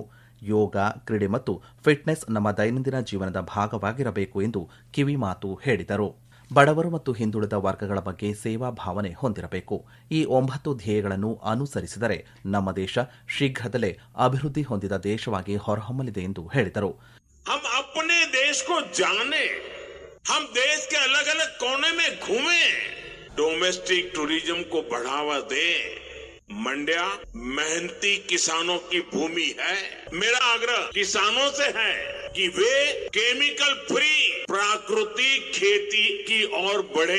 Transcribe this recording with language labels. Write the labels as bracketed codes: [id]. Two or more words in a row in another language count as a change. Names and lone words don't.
[kn] ಯೋಗ, ಕ್ರೀಡೆ ಮತ್ತು ಫಿಟ್ನೆಸ್ ನಮ್ಮ ದೈನಂದಿನ ಜೀವನದ ಭಾಗವಾಗಿರಬೇಕು ಎಂದು ಕಿವಿಮಾತು ಹೇಳಿದರು. ಬಡವರು ಮತ್ತು ಹಿಂದುಳಿದ ವರ್ಗಗಳ ಬಗ್ಗೆ ಸೇವಾ ಭಾವನೆ ಹೊಂದಿರಬೇಕು. ಈ 9 ಧ್ಯೇಯಗಳನ್ನು ಅನುಸರಿಸಿದರೆ ನಮ್ಮ ದೇಶ ಶೀಘ್ರದಲ್ಲೇ ಅಭಿವೃದ್ಧಿ ಹೊಂದಿದ ದೇಶವಾಗಿ ಹೊರಹೊಮ್ಮಲಿದೆ ಎಂದು ಹೇಳಿದರು. [hi] हम अपने देश को जाने, हम देश के अलग अलग कोने में घूमें, [en] domestic tourism [hi] को बढ़ावा दें. मंड्या मेहनती किसानों की भूमि है. मेरा आग्रह किसानों से है कि वे [en] chemical free [hi] प्राकृतिक खेती की ओर बढ़े.